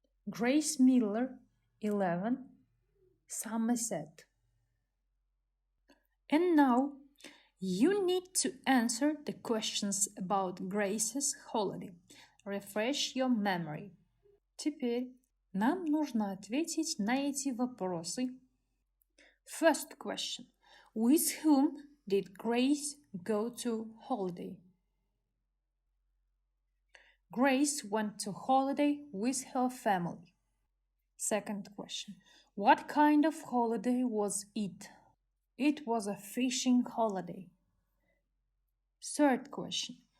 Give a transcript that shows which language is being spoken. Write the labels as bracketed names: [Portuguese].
[English] Grace Miller, 11, Somerset. And now you need to answer the questions about Grace's holiday. Refresh your memory. [Russian] Теперь нам нужно ответить на эти вопросы. [English] First question. With whom did Grace go to holiday? Grace went to holiday with her family. Second question. What kind of holiday was it? It was a fishing holiday. Third question.